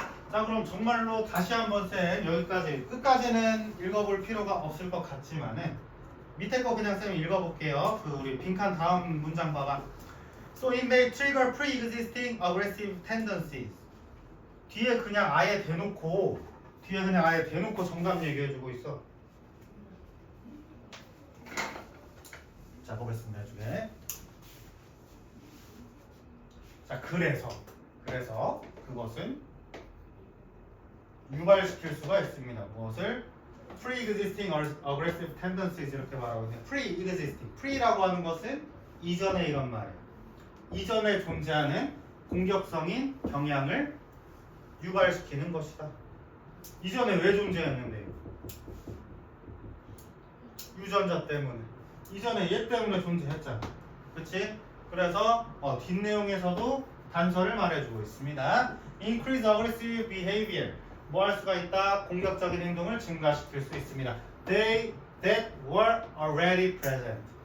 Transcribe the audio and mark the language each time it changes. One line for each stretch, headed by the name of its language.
Korean: 자, 그럼 정말로 다시 한번 쌤 여기까지 끝까지는 읽어볼 필요가 없을 것 같지만은 밑에 거 그냥 쌤 읽어볼게요. 그 우리 빈칸 다음 문장 봐봐.
English: So it may trigger pre-existing aggressive tendencies.
Korean: 뒤에 그냥 아예 대놓고 정답 얘기해주고 있어. 자, 보겠습니다. 나중에. 자, 그래서 그것은 유발시킬 수가 있습니다. 무엇을?
English: Pre-existing aggressive tendencies
Korean: 이렇게 말하고 있네요.
English: Pre-existing.
Korean: Pre라고 하는 것은 이전에 이런 말이에요. 이전에 존재하는 공격성인 경향을 유발시키는 것이다. 이전에 왜 존재했는데요? 유전자 때문에. 이전에 얘 때문에 존재했잖아. 그치? 그래서 뒷내용에서도 단서를 말해주고 있습니다.
English: Increase aggressive behavior.
Korean: 뭐 할 수가 있다? 공격적인 행동을 증가시킬 수 있습니다.
English: They that were already present.